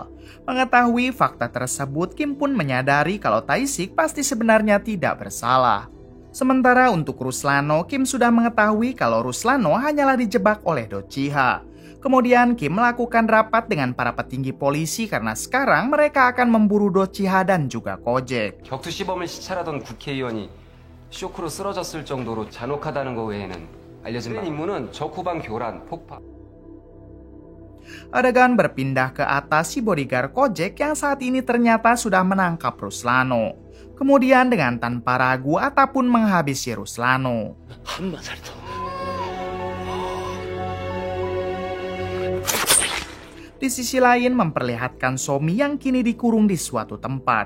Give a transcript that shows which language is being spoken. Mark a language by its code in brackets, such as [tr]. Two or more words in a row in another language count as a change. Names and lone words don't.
[id] Mengetahui fakta tersebut, Kim pun menyadari kalau Taishik pasti sebenarnya tidak bersalah. Sementara untuk Ruslano, Kim sudah mengetahui kalau Ruslano hanyalah dijebak oleh Dochiha. Kemudian Kim melakukan rapat dengan para petinggi polisi karena sekarang mereka akan memburu Dochiha dan juga Kojek. [ko] 격투 시범을 시찰하던 국회의원이 쇼크로 쓰러졌을 정도로 잔혹하다는 것 외에는 알려진 바 임무는 적 후방 교란, 폭파. [id] Adegan berpindah ke atas si bodyguard Kojek yang saat ini ternyata sudah menangkap Ruslano. Kemudian dengan tanpa ragu ataupun menghabisi Ruslano. Di sisi lain memperlihatkan Somi yang kini dikurung di suatu tempat.